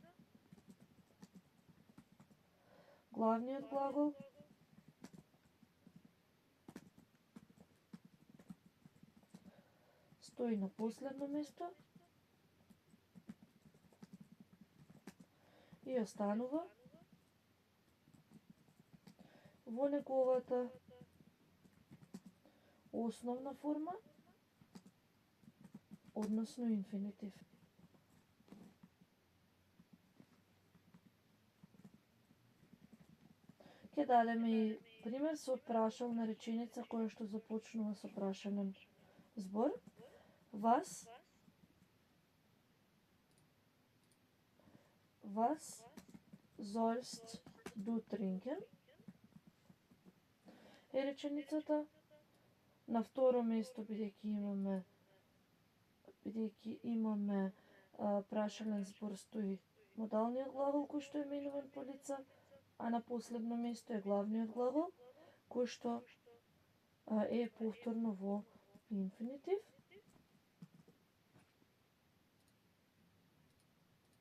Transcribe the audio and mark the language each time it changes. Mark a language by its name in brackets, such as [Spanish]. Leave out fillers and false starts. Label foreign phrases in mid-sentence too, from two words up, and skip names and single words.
[Macedonian] Главниот глагол стои на последно место и останува во неговата основна форма, односно инфинитив. Ќе дадеме и пример со прашална реченица која што започнува со прашален збор. [German] Was sollst du trinken? [Macedonian] Е реченицата на второ место, бидејќи имаме прашален збор, стои модалниот глагол кој што е менуван по лица, а на последно место е главниот глагол кој што е повторно во инфинитив.